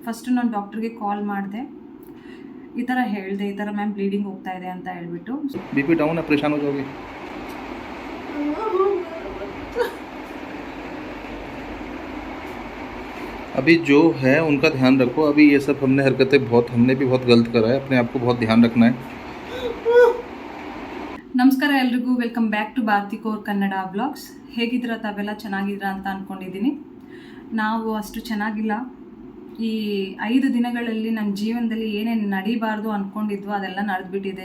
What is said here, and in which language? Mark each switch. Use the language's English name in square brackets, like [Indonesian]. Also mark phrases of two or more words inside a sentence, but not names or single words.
[Kannada] ಫಸ್ಟು ನಾನು ಡಾಕ್ಟ್ರಿಗೆ ಕಾಲ್ ಮಾಡಿದೆ, ಈ ಥರ ಹೇಳಿದೆ, ಈ ಥರ [English] ma'am bleeding [Kannada] ಹೋಗ್ತಾ ಇದೆ ಅಂತ ಹೇಳ್ಬಿಟ್ಟು. [English] BP down [Hindi] है, परेशान हो जाओगे। अभी जो है उनका ध्यान रखो। अभी ये सब हमने भी बहुत गलत करा है, अपने आप को बहुत ध्यान रखना है। [Kannada] ನಮಸ್ಕಾರ ಎಲ್ರಿಗೂ, [English] welcome back to [Kannada] ಭಾರತಿ ಕೋರ್ ಕನ್ನಡ ವ್ಲಾಗ್ಸ್. ಹೇಗಿದ್ದೀರಾ ತಾವೆಲ್ಲ? ಚೆನ್ನಾಗಿದ್ದೀರಾ ಅಂತ ಅಂದ್ಕೊಂಡಿದ್ದೀನಿ. ನಾವು ಅಷ್ಟು ಚೆನ್ನಾಗಿಲ್ಲ. ಈ 5 ದಿನಗಳಲ್ಲಿ ನನ್ನ ಜೀವನದಲ್ಲಿ ಏನೇನು ನಡೀಬಾರ್ದು ಅಂದ್ಕೊಂಡಿದ್ವೋ ಅದೆಲ್ಲ ನಡೆದ್ಬಿಟ್ಟಿದೆ.